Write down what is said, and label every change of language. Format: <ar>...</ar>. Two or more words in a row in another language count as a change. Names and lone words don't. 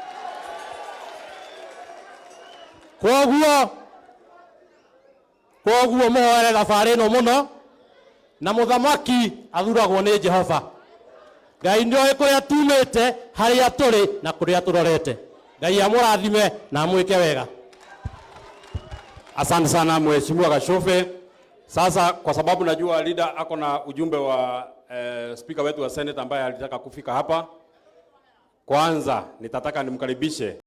<ki>Koguo muhoere thabari ino muno, na muthamaki athuragwo ni Jehova. Ngai ndioi kuria tumite, haria turi na kuria turorete. Ngai amurathime na amwike wega.</ki> <sw>Asante sana Mheshimiwa Gashobe. Sasa kwa sababu najua leader ako na ujumbe wa speaker wetu wa Senate ambaye alitaka kufika hapa, kwanza nitataka nimkaribishe</sw>